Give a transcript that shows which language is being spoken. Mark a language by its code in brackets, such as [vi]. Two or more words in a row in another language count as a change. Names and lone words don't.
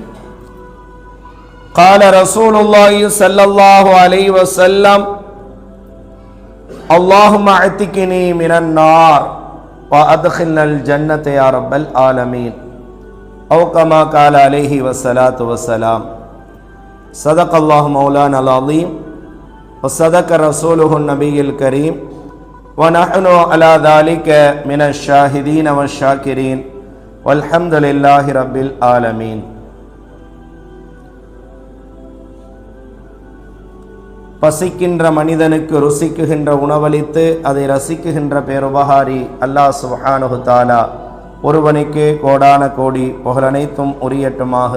[ar] قال رسول الله صلى الله عليه وسلم اللهم اعتقني من النار وادخلنا الجنة يا رب العالمين أو كما قال عليه والصلاة والسلام. صدق الله مولانا العظيم وصدق رسوله النبي الكريم ونحن على ذلك من الشاهدين والشاكرين والحمد لله رب العالمين. [ta] பசிக்கின்ற மனிதனுக்கு ருசிக்குகின்ற உணவளித்து அதை ரசிக்குகின்ற பேருபகாரி அல்லாஹ் [ar] سبحانه تعالى [ta] ஒருவனுக்கு கோடான கோடி புகழனைத்தும் உரியட்டுமாக.